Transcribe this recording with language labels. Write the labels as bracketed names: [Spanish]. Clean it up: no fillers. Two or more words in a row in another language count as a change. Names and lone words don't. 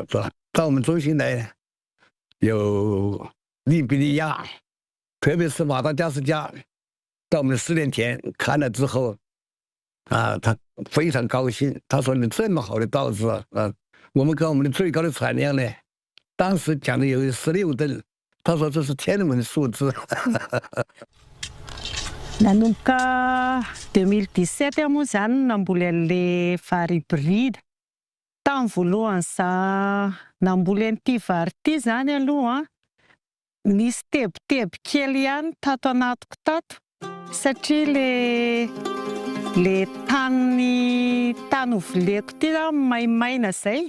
[Chinese] 到我们中心来，有利比里亚，特别是马达加斯加，到我们的试炼田看了之后，他非常高兴。他说：“你这么好的稻子我们跟我们的最高的产量呢，当时讲的有16吨。” 他说这是天文数字。 [Malagasy] Nanomboka 2017 moa zany namboly an'le vary hybride. Tamin'ny voalohany za namboly an'ity vary ity zany aloha nisy tebotebo kely ihany tato anatiko tato satria le tany hovoleko ity maimaina zay.